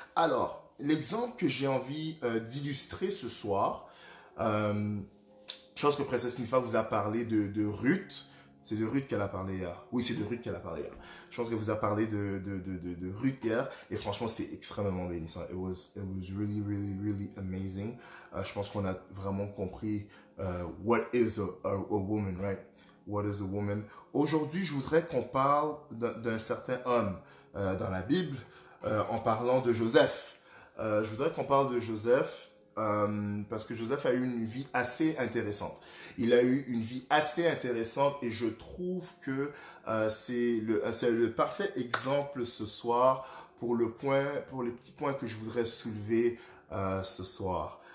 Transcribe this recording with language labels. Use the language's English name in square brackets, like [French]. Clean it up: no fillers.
[French] Alors, l'exemple que j'ai envie d'illustrer ce soir, je pense que Princesse Nifa vous a parlé de Ruth. C'est de Ruth qu'elle a parlé hier. Oui, c'est de Ruth qu'elle a parlé hier. Je pense qu'elle vous a parlé de Ruth hier. Et franchement, c'était extrêmement bénissant. [English] It was really, really, really amazing. [French] Je pense qu'on a vraiment compris [English] what is a woman, right? What is a woman? [French] Aujourd'hui, je voudrais qu'on parle d'un certain homme dans la Bible en parlant de Joseph. Je voudrais qu'on parle de Joseph. parce que Joseph a eu une vie assez intéressante. Il a eu une vie assez intéressante et je trouve que c'est le parfait exemple ce soir pour les petits points que je voudrais soulever ce soir.